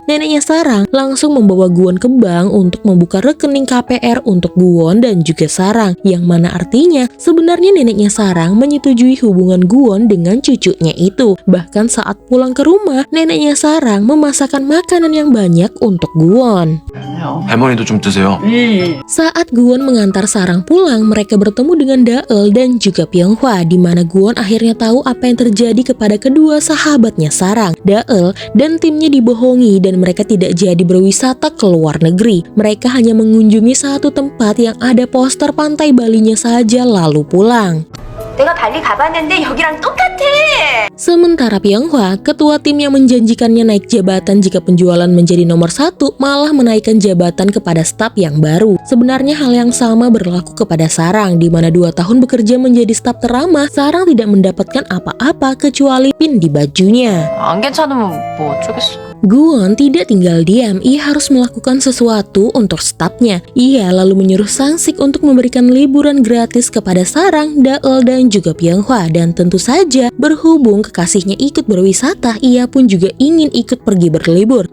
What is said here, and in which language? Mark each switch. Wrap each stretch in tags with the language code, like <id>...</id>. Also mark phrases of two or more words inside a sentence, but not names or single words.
<id>Neneknya Sarang langsung membawa Guwon ke bank untuk membuka rekening KPR untuk Guwon dan juga Sarang, yang mana artinya sebenarnya neneknya Sarang menyetujui hubungan Guwon dengan cucunya itu. Bahkan saat pulang ke rumah, neneknya Sarang memasakkan makanan yang banyak untuk Guwon.</id> <ko>할머니도 좀 드세요.</ko> <id>Saat Guwon mengantar Sarang pulang, mereka bertemu dengan Daeul dan juga Pyonghwa, di mana Guwon akhirnya tahu apa yang terjadi kepada kedua sahabatnya Sarang. Daeul dan timnya dibohongi dan mereka tidak jadi berwisata ke luar negeri. Mereka hanya mengunjungi satu tempat yang ada poster pantai Balinya saja lalu pulang.</id> <ko>내가 발리 가봤는데 여기랑 똑같아.</ko> <id>Sementara Pyonghwa, ketua tim yang menjanjikannya naik jabatan jika penjualan menjadi nomor 1, malah menaikkan jabatan kepada staf yang baru. Sebenarnya hal yang sama berlaku kepada Sarang, di mana 2 tahun bekerja menjadi staf teramah, Sarang tidak mendapatkan apa-apa kecuali pin di bajunya.</id> <ko>안 괜찮으면 뭐 어쩌겠어.</ko> <id>Guwon tidak tinggal diam, ia harus melakukan sesuatu untuk stafnya. Ia lalu menyuruh Sangsik untuk memberikan liburan gratis kepada Sarang, Daeul dan juga Pyonghwa, dan tentu saja berhubung kekasihnya ikut berwisata, ia pun juga ingin ikut pergi berlibur.</id>